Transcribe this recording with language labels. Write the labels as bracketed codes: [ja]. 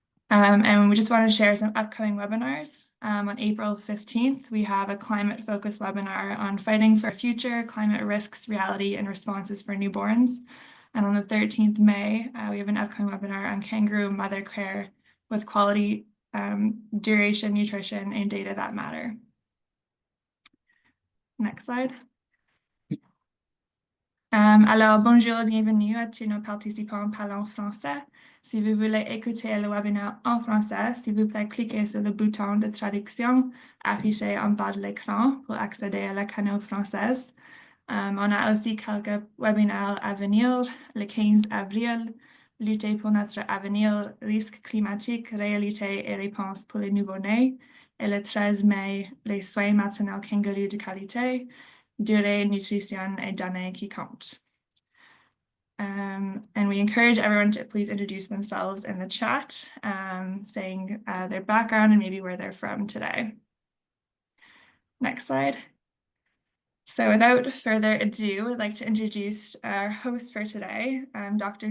[en] And we just want to share some upcoming webinars. On April 15th, we have a climate-focused webinar on fighting for a future, climate risks, reality, and responses for newborns. And on the 13th May, we have an upcoming webinar on kangaroo mother care with quality, duration, nutrition, and data that matter. Next slide. [fr] Alors, bonjour et bienvenue à tous nos participants parlant français. Si vous voulez écouter le webinaire en français, s'il vous plaît, cliquez sur le bouton de traduction affiché en bas de l'écran pour accéder à la canal française. On a aussi quelques webinaires à venir, le 15 avril, lutter pour notre avenir, risques climatiques, réalité et réponses pour les nouveau-nés, et le 13 mai, les soins maternels kangourous de qualité, durée, nutrition et données qui comptent. [en] And we encourage everyone to please introduce themselves in the chat, saying their background and maybe where they're from today. Next slide. So without further ado, I'd like to introduce our host for today, Dr.